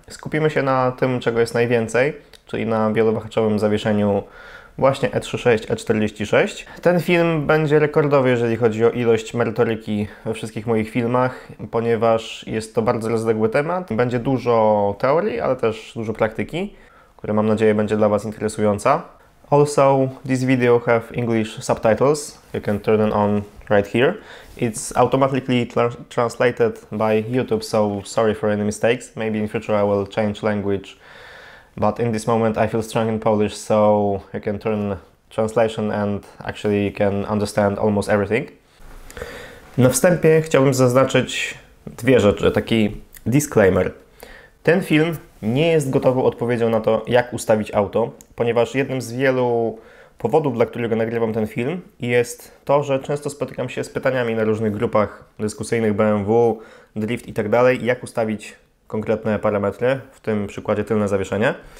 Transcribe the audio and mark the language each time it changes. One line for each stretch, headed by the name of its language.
Polish: Skupimy się na tym, czego jest najwięcej, czyli na wielowahaczowym zawieszeniu właśnie E36, E46. Ten film będzie rekordowy, jeżeli chodzi o ilość merytoryki we wszystkich moich filmach, ponieważ jest to bardzo rozległy temat. Będzie dużo teorii, ale też dużo praktyki, która mam nadzieję będzie dla Was interesująca.
English: Also, this video have English subtitles. You can turn them on right here. It's automatically translated by YouTube, so sorry for any mistakes. Maybe in future I will change language. But in this moment I feel strong in Polish, so you can turn translation and actually you can understand almost everything.
Polish: Na wstępie chciałbym zaznaczyć dwie rzeczy, taki disclaimer. Ten film nie jest gotową odpowiedzią na to, jak ustawić auto, ponieważ jednym z wielu powodów, dla którego nagrywam ten film, jest to, że często spotykam się z pytaniami na różnych grupach dyskusyjnych BMW, drift i tak dalej, jak ustawić konkretne parametry, w tym przykładzie tylne zawieszenie.